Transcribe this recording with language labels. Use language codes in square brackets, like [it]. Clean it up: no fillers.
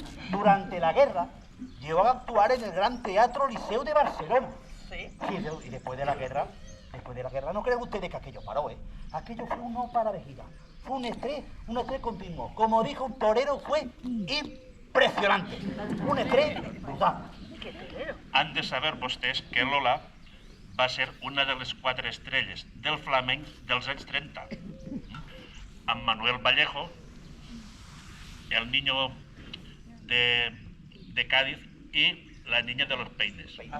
[es] Durante la guerra llegó a actuar en el Gran Teatro Liceo de Barcelona. Sí. Y después de la guerra, no creen ustedes que aquello paró, ¿eh? Aquello fue un no para de gira. Fue un estrés continuo. Como dijo un torero, fue impresionante. Un estrés brutal. [ca] Han de saber vostès que Lola va ser una de les 4 estrelles del flamenc dels anys 30. Amb Manuel Vallejo, el niño de Cádiz y la niña de los peines.